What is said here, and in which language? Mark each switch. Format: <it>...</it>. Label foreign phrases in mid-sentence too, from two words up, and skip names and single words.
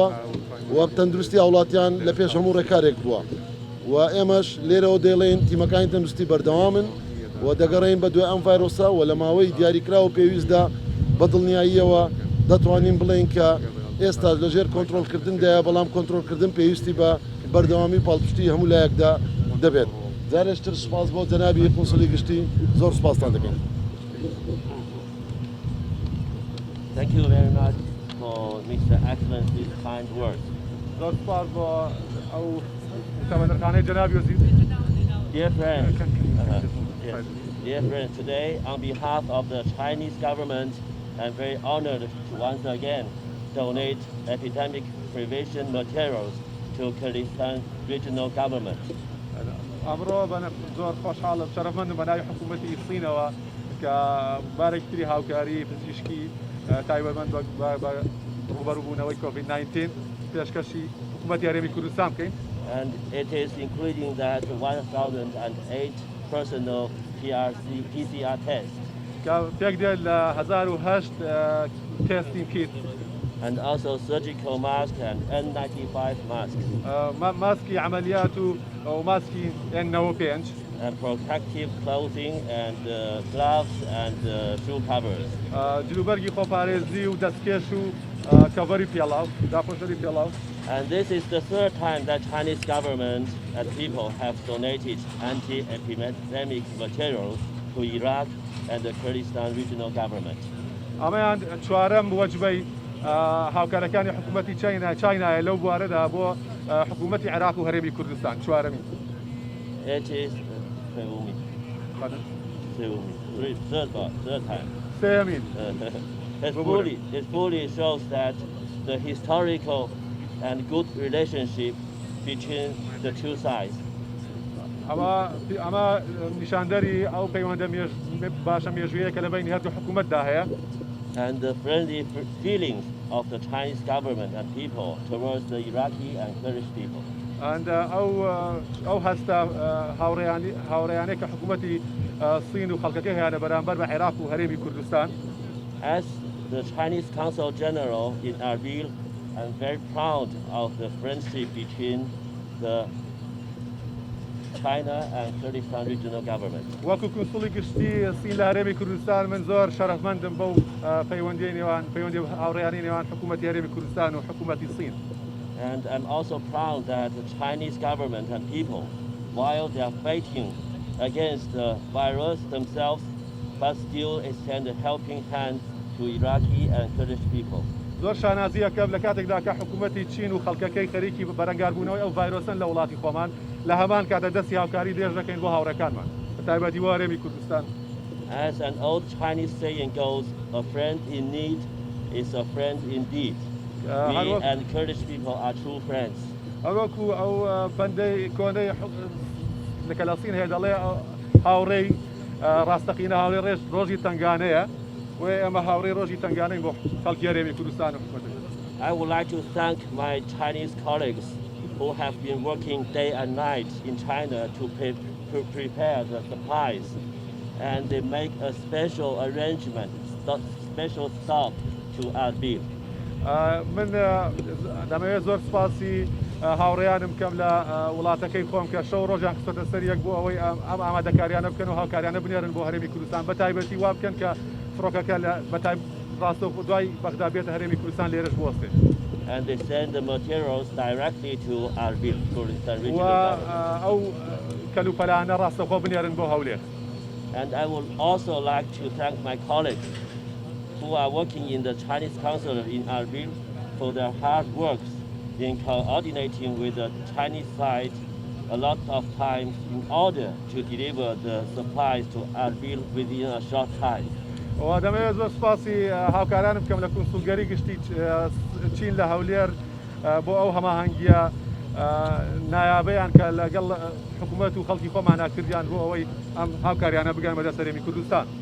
<ckb>و تەندروستی هاوڵاتیان لە پێش هەموو ڕێکارێک بووە و ئێمەش لێرەوە دەڵێن تیمەکانی تەندروستی بەردەوامن و دەگەڕین بە دوای ئەم ڤایرۆسە و لە ماوەی دیاریکرا و پێویستدا بە دڵنیاییەوە دەتوانین بڵێن کە ئێستا لەژێر کۆنتترۆلکردندایە بەڵام کۆنتترۆلکردن پێویستی بە بەردەوامی پاڵپشتی هەموو لایەکدا دەبێت جارێشتر سوپاس بۆ جەنابی قونسڵی گشتی زۆر سوپاسان دەکەین.</ckb> <en>Thank you very much for Mr. Excellency's kind words.</en> <ckb>زۆر سپاس بۆ ئەو تەمەنەرخانەی جەنابی وەزیر.</ckb> <en>Dear friends, yes. Dear friends, today on behalf of the Chinese government, I'm very honored to once again donate epidemic prevention materials to Kurdistan regional government.</en> <ckb>ئەمڕۆ زۆر خۆشحاڵم شەرەفمەندم بە ناوی حکوومەتی سینەوە کە بارێکتری هاوکاری پزیشکی تایبەتمەند بە ڕوبەڕووبوونەوەی COVID-19 پێشکەشی حکوومەتی هەرێمی کوردستان بکەین.</ckb> <en>And it is including that 1,008 personal PCR tests.</en> <ckb>کە پێک دێت لە 1008 تێستی کیت.</ckb> <en>And also surgical mask and N95 masks.</en> <ckb>ماسکی عملیات و ماسکی N95.</ckb> <en>And protective clothing and gloves and shoe covers.</en> <ckb>جلوبەرگی خۆپارێزی و دەستکێش و کەڤەری پێڵاو داپۆشەری پێڵاو.</ckb> <en>And this is the third time that Chinese government and people have donated anti-epidemic materials to Iraq and the Kurdistan regional government.</en> <ckb>ئەمەیان چوارەم وەجبەی هاوکارەکانی حکوومەتی چاینایە لەو بوارەدا بۆ حکوومەتی عێراق و هەرێمی کوردستان چوارەمی.</ckb> <en>It is third time.</en> <ckb>سێمین.</ckb> <en>It fully shows that the historical and good relationship between the two sides.</en> <ckb>ئەمە نیشاندەری ئەو پەیوەندە باشە مێژوویە کە لە بینی هەردوو حکوومەتدا هەیە.</ckb> <en>And the friendly feelings of the Chinese government and people towards the Iraqi and Kurdish people.</en> <ckb>And ئەو هەستە هاوڕێیانەی کە حکوومەتی سین و خەڵکەکەی هەیە بەرامبەر بە عێراق و هەرێمی کوردستان.</ckb> <en>As the Chinese Consul General in Erbil, I'm very proud of the friendship between the China and Kurdistan regional government.</en> <ckb>وەکو کونسڵی گشتی سین لە هەرێمی کوردستان من زۆر شەرەفمەندم بەو پەیوەندی هاوڕێیانی نێوان حکوومەتی هەرێمی کوردستان و حکوومەتی سین.</ckb> <en>And I'm also proud that the Chinese government and people, while they are fighting against the virus themselves, but still extend a helping hand to Iraqi and Kurdish people.</en> <ckb>زۆر شانازیەکەم لە کاتێکدا کە حکوومەتی چین و خەڵکەکەی خەریکی بەرەنگاربوونەوەی ئەو ڤایرۆسن لە وڵاتی خۆمان لە هەمان کاتە دەستی هاوکاری دێژ دەکەین بۆ هاوڕێکانمان بە تایبەتی بۆ هەرێمی کوردستان.</ckb> <en>As an old Chinese saying goes, a friend in need is a friend indeed. We and Kurdish people are true friends.</en> <ckb>ئەوەکو ئەو بەندەی کۆنەی لە کەلاسین هەیە دەڵێ هاوڕێی ڕاستەقینە هاوڕێی ڕێژ ڕۆژی تنگانەیە و ئێمە هاوڕێی ڕۆژی تنگانەی بۆ خەڵکی هەرێمی کوردستان و حکوومەتی.</ckb> <en>I would like to thank my Chinese colleagues who have been working day and night in China to prepare the supplies, and they make a special arrangement, special stop to Erbil.</en> <ckb>من دەمەوێت زۆر سپاسی هاوڕێیانم بکەم لە وڵاتەکەی خۆم کە شەو ڕۆژیان خستۆتە سەر یەک بوو ئەوەی ئەم ئامادەکاریانە بکەن و هاوکاریانە بنێرن بۆ هەرێمی کوردستان بە تایبەتی وا بکەن کە فڕۆکەکە ڕاستە دوای بەغدا بێتە هەرێمی کوردستان لێرەش بوەستێت.</ckb> <en>And they send the materials directly to Erbil, Kurdistan regional government.</en> <ckb>ئەو کەلوپەلانە ڕاستەخۆ بنێرن بۆ هەولێر.</ckb> <en>And I would also like to thank my colleagues who are working in the Chinese consulate in Erbil for their hard works in coordinating with the Chinese side a lot of times in order to deliver the supplies to Erbil within a short time.</en> <ckb>دەمەوێت زۆر سپاسی هاوکارانم بکەم لە کونسڵگەری گشتی چین لە هەولێر بۆ ئەو هەماهەنگیە نایابەیان کە لەگەڵ حکوومەت و خەڵکی خۆمانە کردیان بۆ ئەوەی ئەم هاوکاریانە بگەن بەدەست هەرێمی کوردستان.</ckb>